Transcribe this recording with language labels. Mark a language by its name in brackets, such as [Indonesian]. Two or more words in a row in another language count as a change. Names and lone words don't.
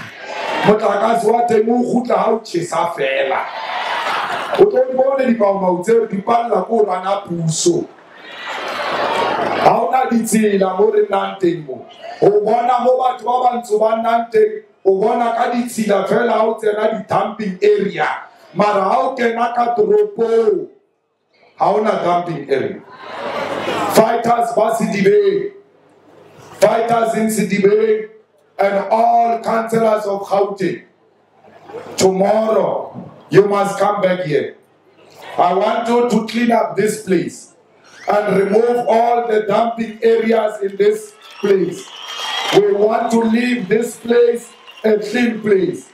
[Tswana] Motlakase wa teng o gutla ha o tshesa fela. o tlo di bone dipaomao tseo di palela ko rana puso ga o na ditsela mo re nnang teng mo o bona mo batho ba bantsho ba nnang teng o bona ka ditsela fela ga o tsena di- [English] dumping area [Tswana] mara ga o kena ka toropong ga o na [English] dumping area. Fighters ba Sedibeng, fighters in Sedibeng, and all councillors of Gauteng, tomorrow you must come back here. I want you to clean up this place and remove all the dumping areas in this place. We want to leave this place a clean place.